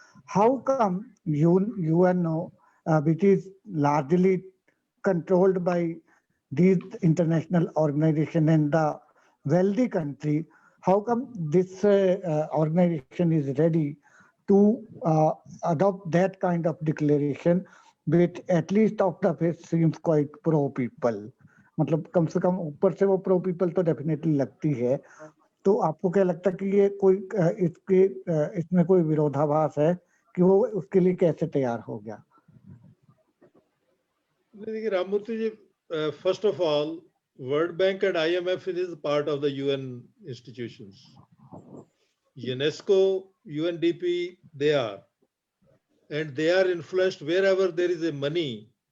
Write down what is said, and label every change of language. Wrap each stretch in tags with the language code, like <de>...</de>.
<en>How come UNO, which is largely controlled by these international organization and the wealthy country, how come this organization is ready to adopt that kind of declaration, which at least off the face seems quite pro people?</en> <hi>मतलब कम से कम ऊपर से वो</hi> <en>pro people</en> <hi>तो definitely लगती है। तो आपको क्या लगता है कि ये कोई इसमें कोई विरोधाभास है कि वो उसके लिए कैसे तैयार हो गया? देखिए</hi> <en>Ramamurthy ji, first of all, World Bank and IMF is part of the UN institutions. UNESCO, UNDP, they are. And they are influenced wherever there is a money.</en>